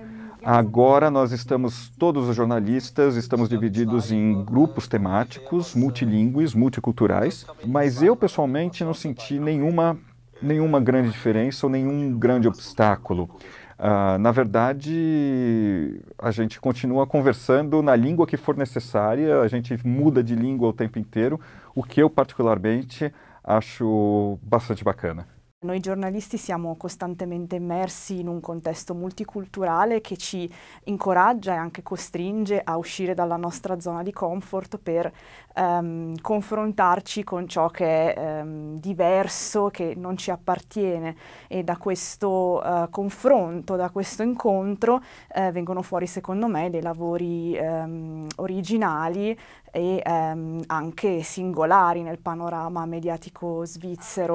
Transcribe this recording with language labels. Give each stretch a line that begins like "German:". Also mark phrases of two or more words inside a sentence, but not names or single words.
Portuguese: Agora nós todos os jornalistas estamos divididos em grupos temáticos, multilingües, multiculturais, mas eu pessoalmente não senti nenhuma grande diferença ou nenhum grande obstáculo. Na verdade, a gente continua conversando na língua que for necessária, a gente muda de língua o tempo inteiro, o que eu particularmente acho bastante bacana.
Italian: Noi giornalisti siamo costantemente immersi in un contesto multiculturale che ci incoraggia e anche costringe a uscire dalla nostra zona di comfort per confrontarci con ciò che è diverso, che non ci appartiene, e da questo confronto, da questo incontro vengono fuori secondo me dei lavori originali e anche singolari nel panorama mediatico svizzero.